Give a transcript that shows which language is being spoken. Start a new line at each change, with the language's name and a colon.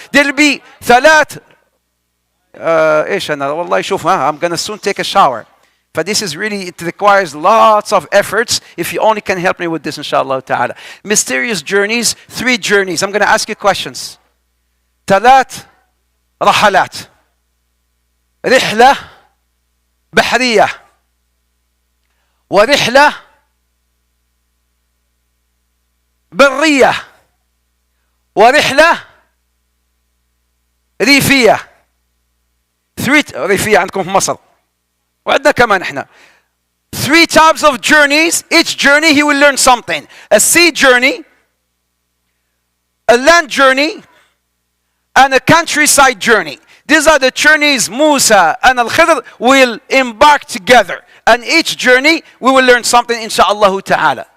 English: There'll be
Arabic: ايش انا والله شوف
English: I'm gonna soon take a shower. But this is really, it requires lots of efforts. If you only can help me with this, inshallah ta'ala. Mysterious journeys, 3 journeys. I'm gonna ask you questions.
Arabic: 3 رحلات. رحلة بحرية ورحلة برية ورحلة ريفية. 3 ريفية عندكم في مصر وعندنا كمان احنا.
English: 3 types of journeys. Each journey he will learn something. A sea journey, a land journey, and a countryside journey. These are the journeys Musa and Al-Khidr will embark together. And each journey we will learn something, insha'Allah ta'ala.